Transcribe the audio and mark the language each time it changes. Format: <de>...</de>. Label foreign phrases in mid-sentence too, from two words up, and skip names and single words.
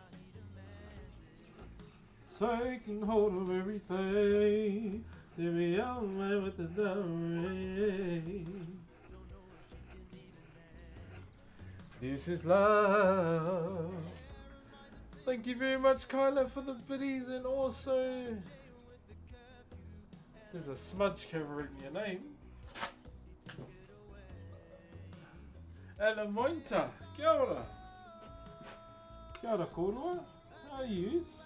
<en>Taking hold of everything to be on way with the dowry. This is love. Thank you very much, Kyla, for the biddies, and also there's a smudge covering your name.</en> <mi>Alamointa, kia ora. Kia ora, korua.</mi> <en>How are you?</en>